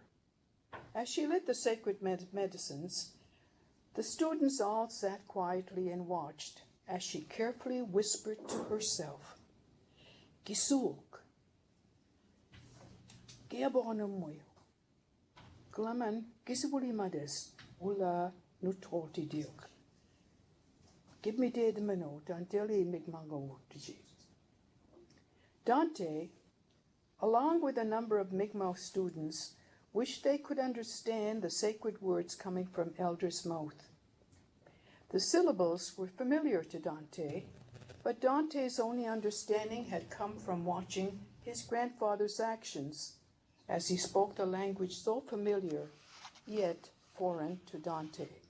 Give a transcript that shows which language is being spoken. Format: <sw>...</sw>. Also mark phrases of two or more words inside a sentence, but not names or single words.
<en>As she lit the sacred medicines, the students all sat quietly and watched as she carefully whispered to herself,</en> <mic>Gisuk, Geabonomoyo, Glaman Gisibulimades, Ula Nutroti Diok. Give me de mano, Danteli Migmango Tiji.</mic> <en>Dante, along with a number of Mi'kmaq students, wished they could understand the sacred words coming from Elder's mouth. The syllables were familiar to Dante, but Dante's only understanding had come from watching his grandfather's actions, as he spoke the language so familiar, yet foreign to Dante.</en>